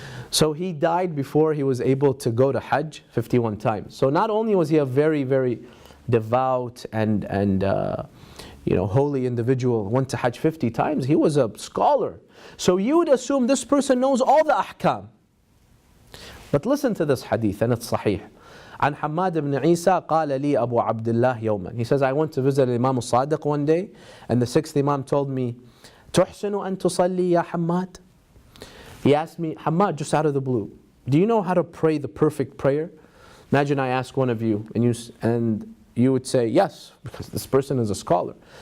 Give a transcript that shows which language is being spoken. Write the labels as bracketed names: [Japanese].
[English] So he died before he was able to go to Hajj 51 times. So not only was he a very, very devout and holy individual, went to Hajj 50 times, he was a scholar. So you would assume this person knows all the ahkam. But listen to this hadith, and it's sahih. [Arabic] عن حماد بن عيسى قال لي أبو عبد الله يوما. [English] He says, I went to visit Imam al-Sadiq one day, and the sixth Imam told me, [Arabic] تحسن أن تصلي يا حماد? [English] He asked me, Hamad, just out of the blue, do you know how to pray the perfect prayer? Imagine I ask one of you, and you would say, yes, because this person is a scholar.